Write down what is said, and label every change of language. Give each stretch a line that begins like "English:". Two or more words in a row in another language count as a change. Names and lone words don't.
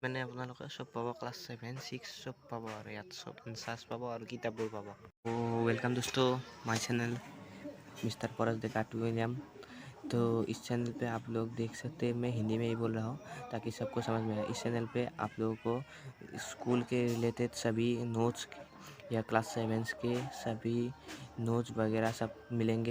Assamese: মানে আপোনালোকে চব পাব ক্লাছ 7, 6 চব পাব আৰু ইয়াত চব ইনচাৰ্জ পাব আৰু কিতাপবোৰ পাব।
Hindi: वेलकम दोस्तों
English: my channel
Hindi: मिस्टर परस डेकार्ट विलियम। तो इस चैनल पे आप लोग देख सकते हैं, मैं हिंदी में ही बोल रहा हूँ ताकि सबको समझ में आए। इस चैनल पे आप लोगों को स्कूल के रिलेटेड सभी नोट्स या क्लास 7 के सभी नोट्स वगैरह सब मिलेंगे।